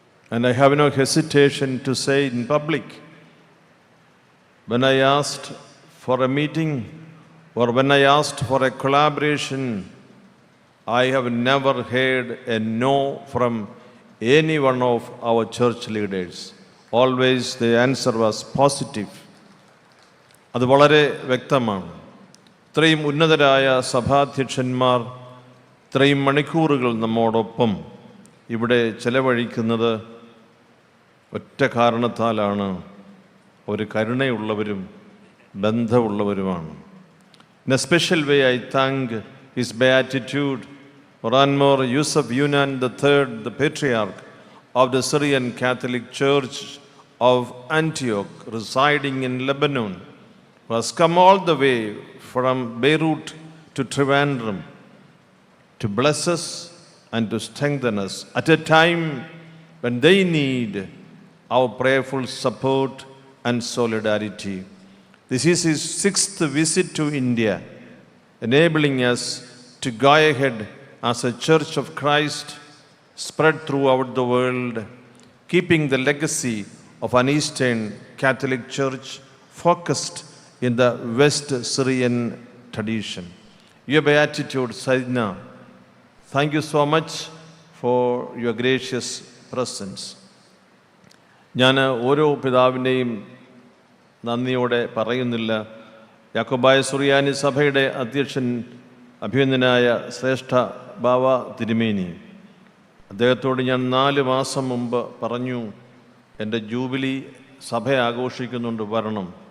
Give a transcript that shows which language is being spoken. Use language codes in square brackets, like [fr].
[en] And I have no hesitation to say in public, when I asked for a meeting or when I asked for a collaboration, I have never heard a no from any one of our church leaders. Always the answer was positive. [ml] അത് വളരെ വ്യക്തമാണ്. ഇത്രയും ഉന്നതരായ സഭാധ്യക്ഷന്മാർ ഇത്രയും മണിക്കൂറുകൾ നമ്മോടൊപ്പം ഇവിടെ ചെലവഴിക്കുന്നത് ഒറ്റ കാരണത്താലാണ്. ഒരു കരുണയുള്ളവരും ബന്ധമുള്ളവരുമാണ്. [en] In a special way, I thank His Beatitude Moranmor Yusuf Yunan III, the Patriarch of the Syrian Catholic Church of Antioch, residing in Lebanon, who has come all the way from Beirut to Trivandrum to bless us and to strengthen us at a time when they need our prayerful support and solidarity. This is his 6th visit to India, enabling us to go ahead as a Church of Christ spread throughout the world, keeping the legacy of an Eastern Catholic Church focused in the West Syrian tradition. Your Beatitude, Saidna, thank you so much for your gracious presence. [ml] ഞാൻ ഓരോ പിതാവിൻ്റെയും നന്ദിയോടെ പറയുന്നില്ല. യാക്കോബായ സുറിയാനി സഭയുടെ അധ്യക്ഷൻ അഭിനന്ദനായ ശ്രേഷ്ഠ ബാവ തിരുമേനി, അദ്ദേഹത്തോട് ഞാൻ 4 മാസം മുമ്പ് പറഞ്ഞു, എൻ്റെ ജൂബിലി സഭ ആഘോഷിക്കുന്നുണ്ട്, വരണം.